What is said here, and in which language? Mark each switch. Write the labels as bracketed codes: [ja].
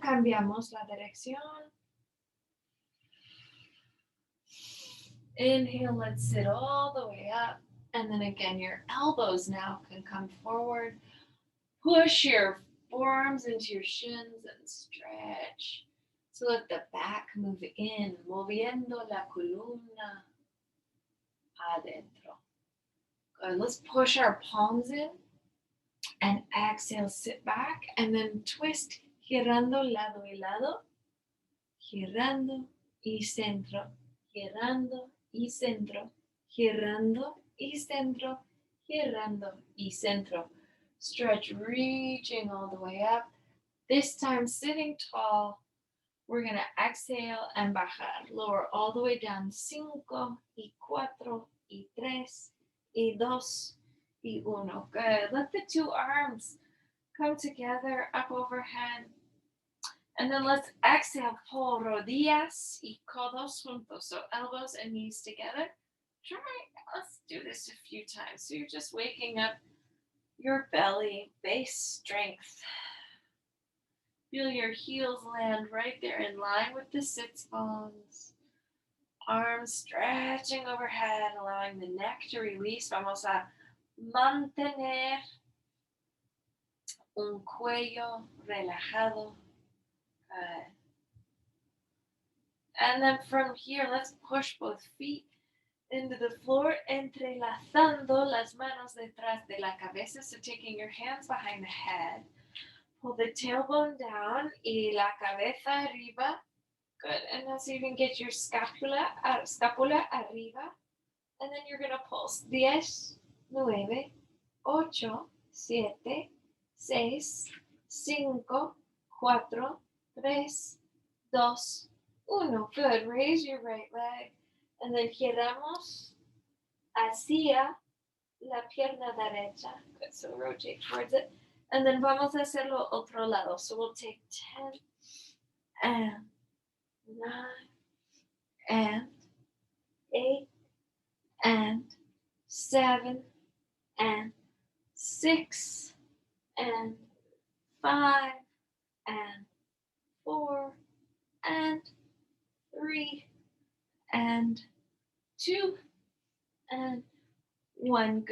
[es] Cambiamos la dirección. [en] Inhale, let's sit all the way up. And then again, your elbows now can come forward. Push your forearms into your shins and stretch. So let the back move in, [es] moviendo la columna adentro. [en] Good. Let's push our palms in and exhale, sit back and then twist, [es] girando lado y lado, girando y centro, [en] girando y centro, girando y centro, girando y centro. Stretch, reaching all the way up. This time sitting tall. We're going to exhale and bajar. Lower all the way down. [es] 5 y 4 y 3 y 2 y 1. Good. [en] Let the two arms come together up overhead. And then let's exhale. [es] Pull rodillas y codos juntos. [en] So elbows and knees together. Let's do this a few times. So you're just waking up your belly, base strength. Feel your heels land right there in line with the sits bones. Arms stretching overhead, allowing the neck to release. [es] Vamos a mantener un cuello relajado. [en] Good. And then from here, let's push both feet into the floor, [es] entrelazando las manos detrás de la cabeza. [en] So taking your hands behind the head. Pull the tailbone down [es] y la cabeza arriba. [en] Good. And now so you can get your scapula arriba. And then you're going to pulse. 10, 9, 8, 7, 6, 5, 4, 3, 2, 1. Good. Raise your right leg. And then [es] giramos hacia la pierna derecha. [en] Good. So rotate towards it. And then [es] vamos a hacerlo otro lado. [en] So we'll take 10 and 9 and 8 and 7 and 6 and 5 and 4 and 3 and 2 and 1.